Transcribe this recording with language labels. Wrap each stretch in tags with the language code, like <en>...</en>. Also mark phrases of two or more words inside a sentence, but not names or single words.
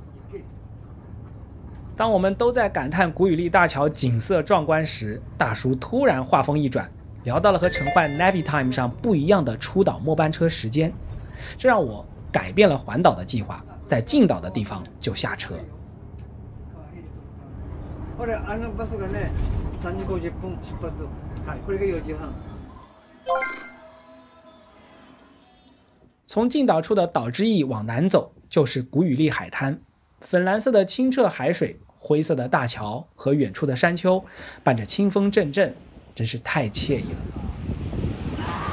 <zh>当我们都在感叹古宇利大桥景色壮观时，大叔突然话锋一转，聊到了和乘换 Navitime 上不一样的出岛末班车时间，这让我改變了环岛的计划，在进岛的地方就下车。</zh> <ja>これバスがね3時50分出発。はい、これが4時半。</ja> <zh>从进岛处的岛之驿往南走，就是古宇利海滩，粉蓝色的清澈海水，灰色的大桥和远处的山丘，伴着清风阵阵，真是太惬意了。</zh>